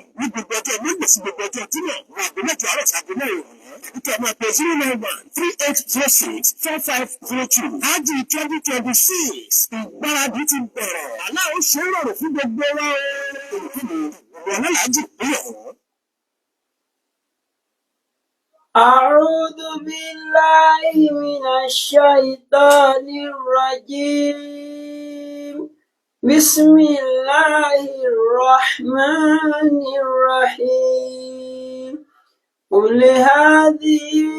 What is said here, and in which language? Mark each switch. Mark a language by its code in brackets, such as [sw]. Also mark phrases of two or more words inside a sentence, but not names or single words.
[yo] Ní gbogbo ọjọ́ méjì sí gbogbo ọjọ́ Jímọ̀, ní aago mẹ́jọ àárọ̀ sí aago mẹ́rin ìrọ̀lẹ́. Tàbí máa pè 091-3806-5502. Hajj 2026. Ìgbáradì ti bẹ̀rẹ̀. Àlá ó ṣe é rọrùn fún gbogbo wa o. Olùkíni ìwọ alálàájì ìpínlẹ̀ Ọ̀yọ́. [ar] أعوذ بالله من الشيطان الرجيم بسم الله الرحمن الرحيم قل هذه